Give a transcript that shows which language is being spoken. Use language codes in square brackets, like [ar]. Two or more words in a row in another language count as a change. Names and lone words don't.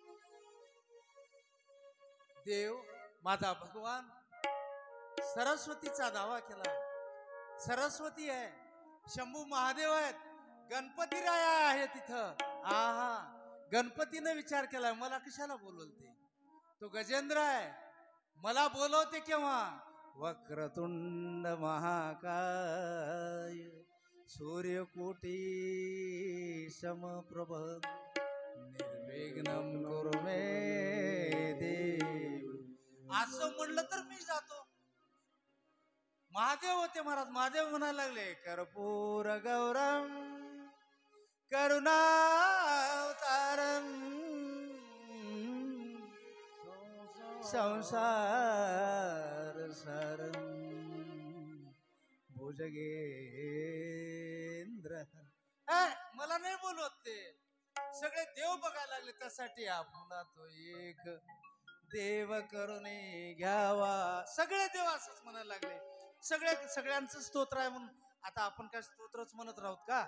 [mr] देव माझा भगवान सरस्वतीचा दावा केला. सरस्वती आहे, शंभू महादेव आहेत, गणपती राया आहे तिथं. गणपतीने विचार केलाय मला कशाला बोलवते. तो गजेंद्र आहे, मला बोलवते केव्हा. [sa] वक्रतुंड महाकाय सूर्यकोटी समप्रभ निर्विघ्नं कुरु मे देव. [mr] असं म्हणलं तर मी जातो. महादेव होते महाराज. महादेव म्हणायला लागले [sa] कर्पूर गौरम करुणावतारम संसार सारम भुजगेंद्र. [mr] मला नाही बोलवत ते, सगळे देव बघायला लागले. त्यासाठी आपुला तो एक देव करुणे घ्यावा. सगळे देव असंच म्हणायला लागले. सगळ्यांचं स्तोत्र आहे म्हणून आता आपण काय स्तोत्रच म्हणत राहत का?